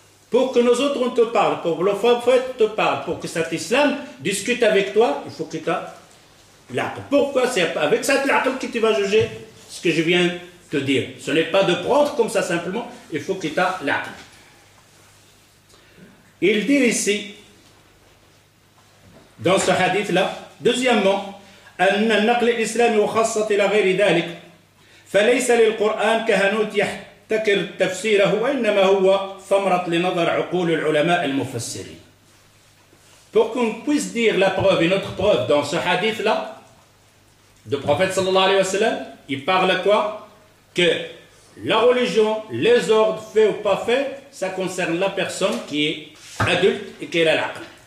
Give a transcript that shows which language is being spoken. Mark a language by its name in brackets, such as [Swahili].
[French] Pour que nous autres on te parle, pour que le prophète te parle, pour que cet islam discute avec toi, il faut que tu aies l'aql. Pourquoi? C'est avec cet l'aql que tu vas juger ce que je viens de te dire. Ce n'est pas de prendre comme ça simplement, il faut que tu aies l'aql. Il dit ici, dans ce hadith-là, deuxièmement, [Arabic] أن النقل الإسلامي وخاصة إلى غير ذلك فليس للقرآن كهنوت يحتكر تفسيره وإنما هو ثمرة لنظر عقول العلماء المفسرين. [French] Pour qu'on puisse dire la preuve, une autre preuve dans ce hadith-là, du prophète sallallahu alayhi wa sallam, il parle quoi? Que la religion, les ordres, faits ou pas faits, ça concerne la personne qui est adulte et qui a l'aql.